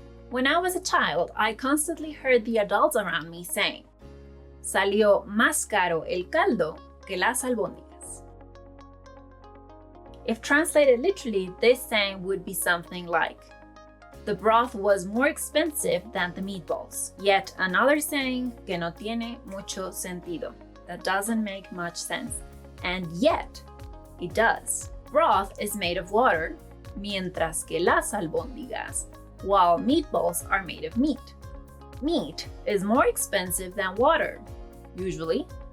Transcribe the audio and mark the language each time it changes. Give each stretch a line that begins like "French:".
English: When I was a child, I constantly heard the adults around me saying,
Spanish: salió más caro el caldo que las albóndigas.
English: If translated literally, this saying would be something like, the broth was more expensive than the meatballs. Yet another saying
Spanish: que no tiene mucho sentido.
English: That doesn't make much sense. And yet, it does. Broth is made of water,
Spanish: mientras que las albóndigas,
English: while meatballs are made of meat. Meat is more expensive than water, usually.